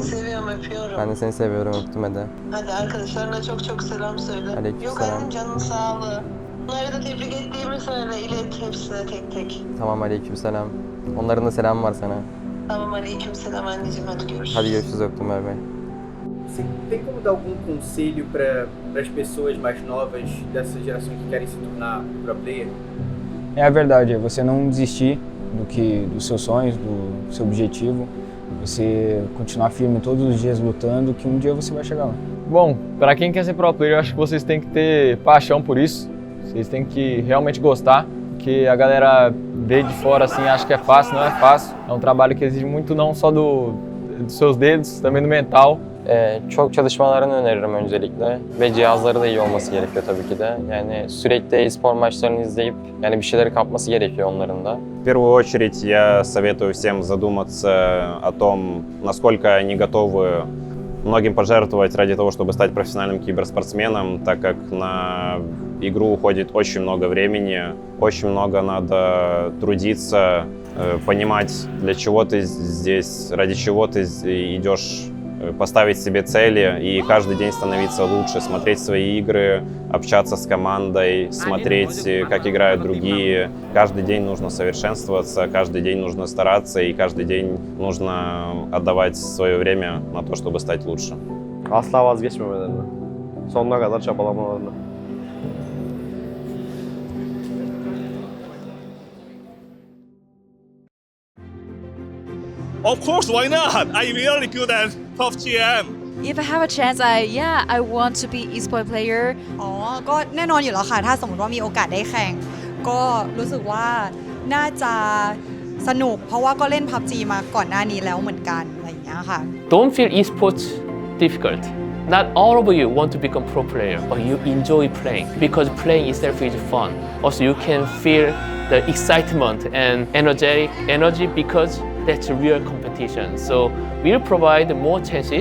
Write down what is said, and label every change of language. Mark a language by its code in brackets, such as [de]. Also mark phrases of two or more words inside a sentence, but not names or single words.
[tr] Seni seviyorum, öpüyorum. Ben de seni seviyorum, öptüm hadi. Hadi arkadaşlarına çok çok selam söyle. Aleykümselam. Yok annem, canın sağlığı. Bunları da tebrik ettiğimi söyle, ilet hepsine tek tek. Tamam, aleykümselam. Onların da selamı var sana. Tamam, aleykümselam anneciğim, hadi görüşürüz. Hadi görüşürüz, öptüm, bay bay. [pt] Você tem como dar algum conselho para as pessoas mais novas dessa geração que querem se tornar [en] pro player? [pt] É a verdade, é você não desistir dos seus sonhos, do seu objetivo, você continuar firme todos os dias lutando, que um dia você vai chegar lá. Bom, para quem quer ser [en] pro player, [pt] eu acho que vocês têm que ter paixão por isso, vocês têm que realmente gostar, porque a galera vê de fora assim, acha que é fácil, não é fácil. É um trabalho que exige muito não só dos seus dedos, também do mental. [tr] Çok çalışmalarını öneririm öncelikle ve cihazları da iyi olması gerekiyor tabii ki de. Yani sürekli e-spor maçlarını izleyip yani bir şeyleri kapması gerekiyor onların da. [ru] В первую очередь я советую всем задуматься о том, насколько они готовы многим пожертвовать ради того, чтобы стать профессиональным киберспортсменом, так как на игру уходит очень много времени, очень много надо трудиться, понимать, для чего ты здесь, ради чего ты идешь, поставить себе цели и каждый день становиться лучше, смотреть свои игры, общаться с командой, смотреть, как играют другие. Каждый день нужно совершенствоваться, каждый день нужно стараться и каждый день нужно отдавать свое время на то, чтобы стать лучше. [tr] Asla vazgeçmemelerini. Sonuna kadar çabalamalarını. [en] Of course, why not? I'm really good at PUBG. If I have a chance, I want to be e-sport player. [th] ก็แน่นอนอยู่แล้วค่ะถ้าสมมติว่ามีโอกาสได้แข่งก็รู้สึกว่าน่าจะสนุกเพราะว่าก็เล่น PUBG มาก่อนหน้านี้แล้วเหมือนกันอะไรอย่างเงี้ยค่ะ [en] Don't feel esports difficult. Not all of you want to become pro player, but you enjoy playing because playing itself is fun. Also, you can feel the excitement and energy because that's real competition. So we'll provide more chances.